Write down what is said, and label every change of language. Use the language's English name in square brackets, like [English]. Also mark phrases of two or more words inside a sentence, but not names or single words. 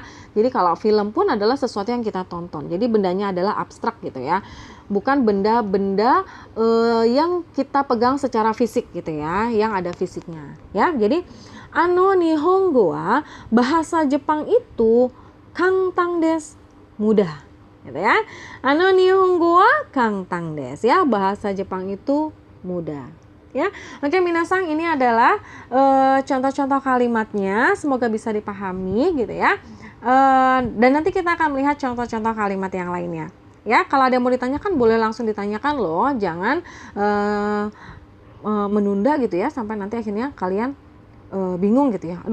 [Indonesian] Jadi kalau film pun adalah sesuatu yang kita tonton. Jadi bendanya adalah abstrak gitu ya. Bukan benda-benda yang kita pegang secara fisik gitu ya, yang ada fisiknya ya. Jadi [Japanese] あの日本語は, [Indonesian] bahasa Jepang itu [Japanese] 簡単です, [Indonesian] mudah gitu ya. [Japanese] あの日本語は簡単です ya, [Indonesian] bahasa Jepang itu mudah. Ya, oke minasang, ini adalah contoh-contoh kalimatnya, semoga bisa dipahami gitu ya. Dan nanti kita akan melihat contoh-contoh kalimat yang lainnya. Ya, kalau ada yang mau ditanyakan boleh langsung ditanyakan loh, jangan menunda gitu ya sampai nanti akhirnya kalian bingung gitu ya.